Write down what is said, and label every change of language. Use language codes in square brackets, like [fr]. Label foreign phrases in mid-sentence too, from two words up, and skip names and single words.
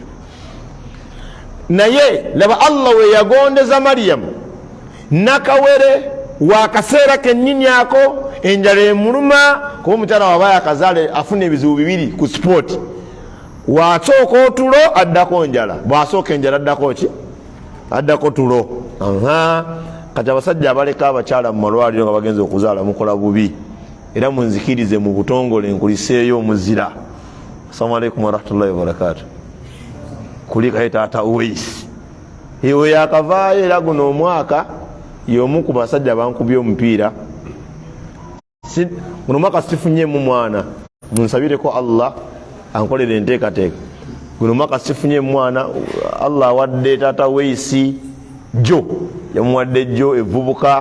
[lg] Naye laba Allah we yagondeza Maryamu nakawere wakaseera kennyini ako, enjala emuluma kuba omukyala waba yakazaale afuna ebizibu bibiri ku sport. Wasooka otulo addako njala, bwasooka enjala addako ki? Addako tulo. Kati abasajja abaleka abakyala mu malwaliro nga bagenze okuzaala mukola bubi, era munzikirize mu butongole nkuliseeyo omuzira. [ar] السلام عليكم ورحمة الله وبركاته. [lg] Kulika taata Uwais ewe yakavaayo, era guno omwaka y'omu ku basajja bankubye omupiira. Guno mwaka sifunyemu mwana, munsabireko Allah ankolere enteekateeka. Guno mwaka sifunyemu mwana, Allah awadde taata Uwais jo, yamuwadde jo evubuka.